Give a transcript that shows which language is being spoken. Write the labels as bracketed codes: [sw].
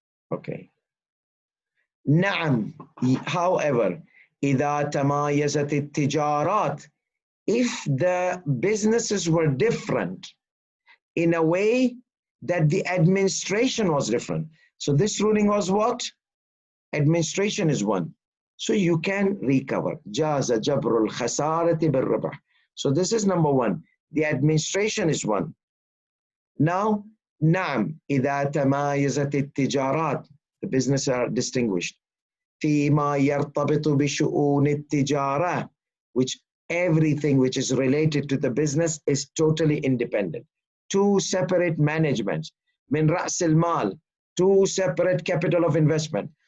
[en] Okay. نعم, however, [ar] إذا تمايزت التجارات, [en] if the businesses were different in a way that the administration was different. So this ruling was what? Administration is one. So you can recover. [ar] جاز جبر الخسارة بالربح. [en] So this is number one. The administration is one. [ar] Now, نعم إذا تمايزت التجارات. [en] The business are distinguished. [ar] فيما يرتبط بشؤون التجارة, [en] which everything which is related to the business is totally independent. Two separate managements. [ar] من رأس المال, [en] two separate capital of investment.